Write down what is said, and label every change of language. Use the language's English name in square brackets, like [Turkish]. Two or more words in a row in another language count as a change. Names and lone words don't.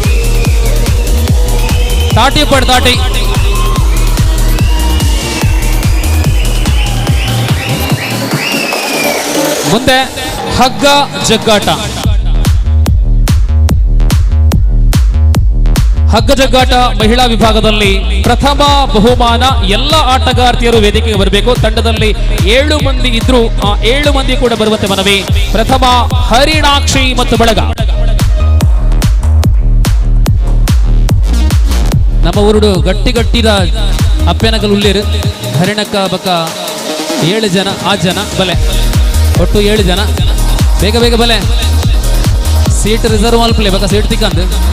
[Kannada] ತಾಟಿ. ಮುಂದೆ ಹಗ್ಗ ಜಗ್ಗಾಟ. ಹಗ್ಗಜಗ್ಗಾಟ ಮಹಿಳಾ ವಿಭಾಗದಲ್ಲಿ ಪ್ರಥಮ ಬಹುಮಾನ. ಎಲ್ಲ ಆಟಗಾರ್ತಿಯರು ವೇದಿಕೆಗೆ ಬರಬೇಕು. ತಂಡದಲ್ಲಿ 7 ಮಂದಿ ಇದ್ರು, ಆ 7 ಮಂದಿ ಕೂಡ ಬರುವಂತೆ ಮನವಿ. ಪ್ರಥಮ ಹರಿಣಾಕ್ಷಿ ಮತ್ತು ಬಳಗ. [Tulu] ನಮ್ಮ ಊರುಡು ಗಟ್ಟಿದ ಅಪ್ಪೆನಗಲ್ ಉಳ್ಳೇರು ಹರಿಣಕ್ಕ ಬಕ್ಕ 7 ಜನ 8 ಜನ ಬಲೆ, ಒಟ್ಟು 7 ಜನ. ಬೇಗ ಬೇಗ ಬಲೆ, [English] seat reserve [Tulu] ಮಲ್ಪಲೆ ಬಕ್ಕ ಸೀಟ್ ತಿಕ್ಕಂದು.